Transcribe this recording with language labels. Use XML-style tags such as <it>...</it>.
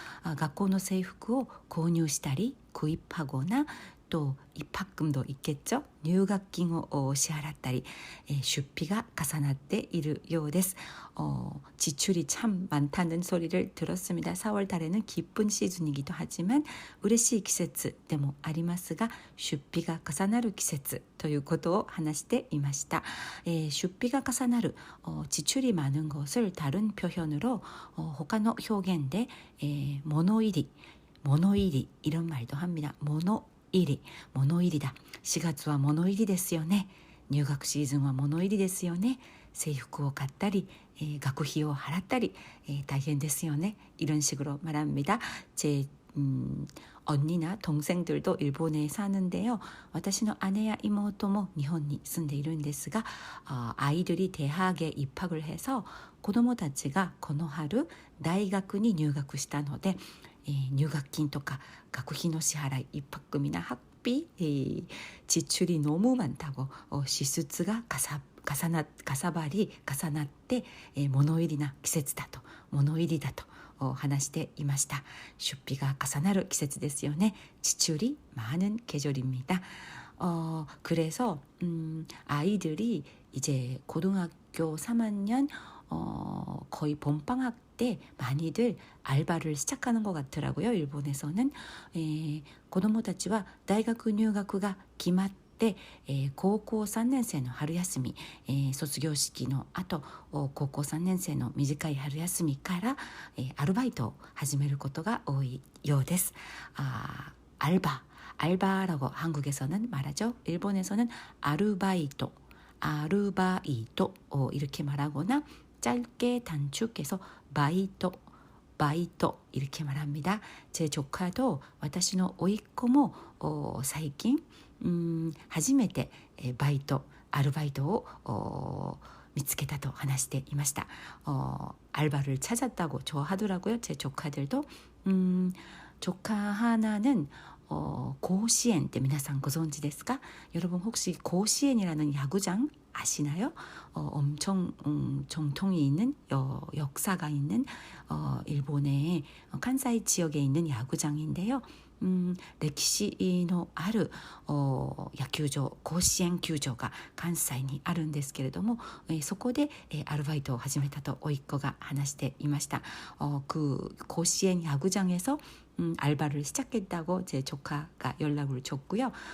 <ja>学校の制服を購入したり</ja> <ko>구입하거나 또 입학금도 있겠죠.</ko> <ja>入学金を支払ったり 出費が 重なっているようです.</ja> <ko>지출이 참 많다는 소리를 들었습니다. 4월 달에는 기쁜 시즌이기도 하지만</ko> <ja>嬉しい季節でもありますが 出費が 重なる季節ということを話していました. 出費が 重なる</ja> <ko>지출이 많은 것을 다른 표현으로</ko> <ja>他の表現で 物入り</ja> <ko>이런 말도 합니다.</ko> <ja>物入りだ.4月は物入りですよね. 入学シーズンは物入りですよね.制服を買ったり学費を払ったり大変ですよね.</ja> <ko>이런 식으로 말합니다. 제 언니나 동생들도 일본에 사는데요.</ko> <ja>私の姉や妹も日本に住んでいるんですが</ja> <ko>아이들이 대학에 입학을 해서</ko> <ja>子供たちがこの春大学に入学したので入学金とか学費の支払い</ja> <ko>입학금이나 학비 지출이 너무 많다고</ko> <ja>支出が重なって物入りな季節だと物入りだと話していました. 出費が重なる季節ですよね.</ja> <ko>지출이 많은 계절입니다. 그래서 아이들이 이제 고등학교 3학년 거의 봄방학 때 많이들 알바를 시작하는 것 같더라고요. 일본에서는</ko> <ja>子供たちは大学入学が決まって高校3年生の春休み卒業式の後高校3年生の短い春休みからアルバイトを始めることが多いようです.</ja> <ko>알바라고 한국에서는 말하죠. 일본에서는 아르바이토 이렇게 말하거나 짧게 단축해서 바이토 이렇게 말합니다. 제 조카도</ko> <ja>私の甥っ子も最近初めてアルバイトを見つけたと話していました.</ja> <ko>알바를 찾았다고 좋아하더라고요. 제 조카들도. 조카 하나는 고시엔 때</ko> <ja>皆さんご存知ですか?</ja> <ko>여러분 혹시 고시엔이라는 야구장 아시나요? 엄청 정통이 있는 역사가 있는 일본의 칸사이 지역에 있는 야구장인데요.</ko> <ja>歴史のある野球場、甲子園球場が関西にあるんですけれども、そこでアルバイトを始めたと甥っ子が話していました。</ja> <ko>그甲子園야구장에서 알바를 시작했다고 제 조카가 연락을 줬고요.</ko>